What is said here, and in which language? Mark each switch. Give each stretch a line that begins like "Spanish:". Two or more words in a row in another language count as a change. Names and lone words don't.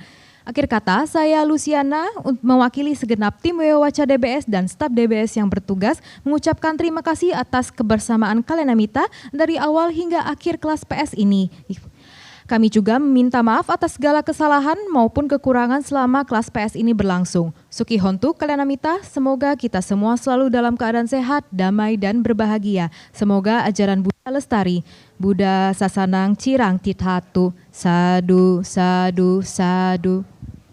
Indonesian: Akhir kata, saya Luciana mewakili segenap tim Wewawaca DBS dan staf DBS yang bertugas mengucapkan terima kasih atas kebersamaan Kalyanamita dari awal hingga akhir kelas PS ini. Kami juga meminta maaf atas segala kesalahan maupun kekurangan selama kelas PS ini berlangsung.
Pali: Suki Hontu Kalyanamita,
Indonesian: semoga kita semua selalu dalam keadaan sehat, damai, dan berbahagia. Semoga ajaran Buddha lestari.
Pali: Buddha Sasanang Cirang Tithatu. Sadu, sadu, sadu.